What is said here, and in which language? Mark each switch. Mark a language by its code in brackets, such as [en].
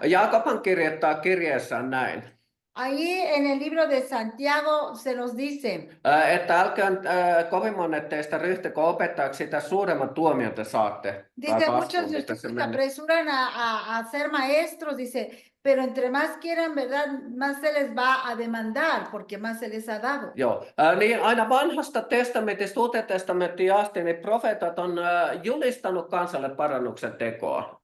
[fi] Jaakoban kirjoittaa kirjeessään näin. [es] Ahí en el libro de Santiago se nos dice, [fi] että älkää kovin monet teistä ryhtykö opettajaksi, sitä suuremman tuomion te saatte. [es] dice, muchos de ustedes se apresuran a ser maestros, dice, pero entre más quieran, ¿verdad? Más se les va a demandar, porque más se les ha dado. [fi] Joo, niin aina vanhasta testamentista Uuteen testamenttiin asti, niin profeetat on julistanut kansalle parannuksen tekoa.